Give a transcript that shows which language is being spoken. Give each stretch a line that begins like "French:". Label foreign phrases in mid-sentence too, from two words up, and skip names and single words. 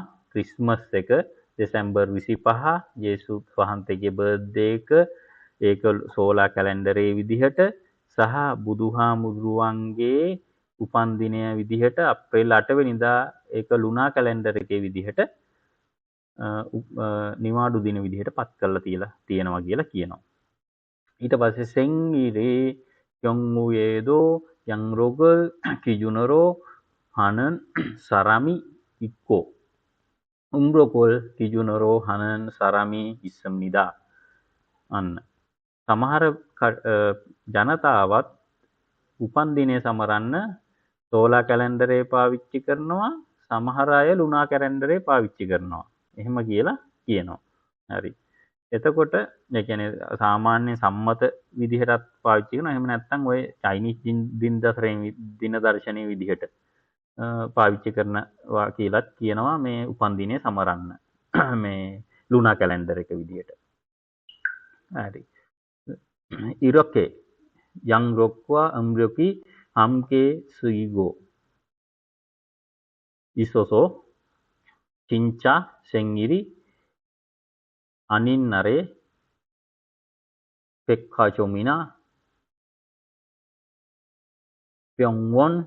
Sinhala: ක්‍රිස්මස් එක දෙසැම්බර් 25 යේසුස් වහන්සේගේ බර්ත්ඩේ එක ඒක
English: solar calendar
Sinhala: විදිහට සහ බුදුහාමුදුරුවන්ගේ උපන්දිනය විදිහට අප්‍රේල් 8 වෙනිදා ඒක
English: lunar calendar
Sinhala: එකේ විදිහට නිවාඩු දින විදිහට පත් කරලා තියෙනවා කියලා කියනවා.
Korean: ඊට පස්සේ 생일이 경우에도 양력을 기준으로 하는 사람이 있고 음력을 기준으로 하는 사람이 있습니다.
Sinhala: අන්න සමහර ජනතාවත් උපන්දිනය සමරන්න
English: solar calendar
Sinhala: පාවිච්චි කරනවා. සමහර අය
English: lunar calendar
Sinhala: පාවිච්චි කරනවා. එහෙම කියලා කියනවා. හරි. එතකොට ඒ කියන්නේ සාමාන්‍ය සම්මත විදිහටත් පාවිච්චි කරනවා. එහෙම නැත්නම් ඔය චයිනීස් දින දර්ශනයේ විදිහට පාවිච්චි කරනවා කියලාත් කියනවා මේ උපන්දිනය සමරන්න. මේ
English: lunar calendar
Sinhala: එක විදිහට. හරි.
Korean: 이렇게 양력과 음력이 함께 쓰이고 있어서 진짜 생일이 아닌 날에 백화점이나 병원